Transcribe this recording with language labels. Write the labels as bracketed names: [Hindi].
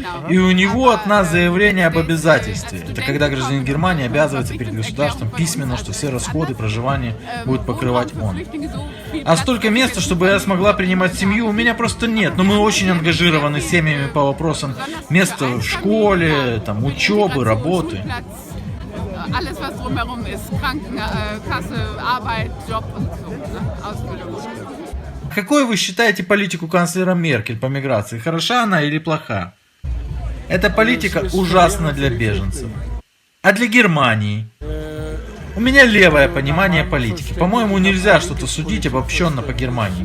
[Russian] И у него от нас заявление об обязательстве. Это когда гражданин Германии обязывается перед государством письменно, что все расходы проживания будет покрывать он. А столько места, чтобы я смогла принимать семью, у меня просто нет. Но мы очень ангажированы семьями по вопросам места в школе, учебы, работы. [German] Alles, was drumherum ist, Krankenkasse, Arbeit, Job und so, Ausbildung. [Russian] Какой вы считаете политику канцлера Меркель по миграции? Хороша она или плоха? Эта политика ужасна для беженцев. А для Германии? У меня левое понимание политики. По-моему, нельзя что-то судить обобщенно по Германии.